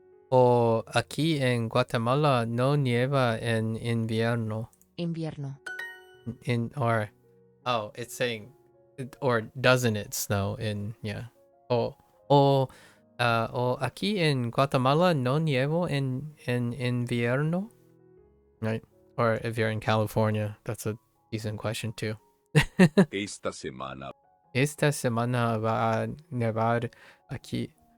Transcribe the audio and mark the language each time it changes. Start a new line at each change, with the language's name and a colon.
Spanish: O aquí en Guatemala no nieva en invierno. Invierno.
English: It's saying, or doesn't it snow in, yeah.
Spanish: O aquí en Guatemala no nieva en invierno, right?
English: Or if you're in California, that's a decent question too.
Spanish: Esta semana. Esta semana va a nevar aquí.